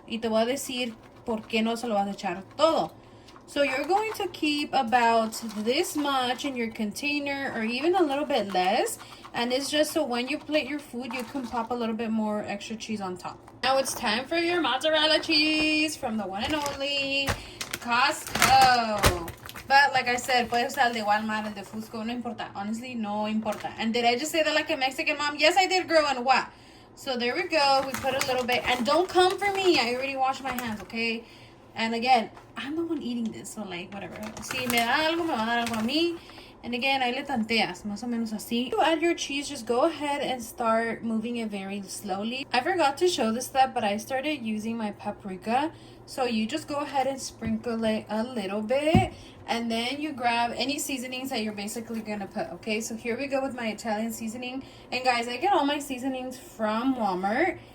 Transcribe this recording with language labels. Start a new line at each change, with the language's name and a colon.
Spanish: Y te voy a decir por qué no se lo vas a echar todo.
English: So you're going to keep about this much in your container, or even a little bit less. And it's just so when you plate your food, you can pop a little bit more extra cheese on top. Now it's time for your mozzarella cheese from the one and only Costco. But like I said,
Spanish: puede usar el de Walmart, el de Fusco, no importa. Honestly, no importa.
English: And did I just say that like a Mexican mom? Yes, I did, girl, and what? So there we go. We put a little bit. And don't come for me. I already washed my hands, okay? And again, I'm the one eating this, so like, whatever.
Spanish: Si me da algo, me va a dar algo a mí.
English: And again,
Spanish: ahí le tanteas, más o menos así.
English: To add your cheese, just go ahead and start moving it very slowly. I forgot to show this step, but I started using my paprika. So you just go ahead and sprinkle it a little bit. And then you grab any seasonings that you're basically gonna put, okay? So here we go with my Italian seasoning. And guys, I get all my seasonings from Walmart.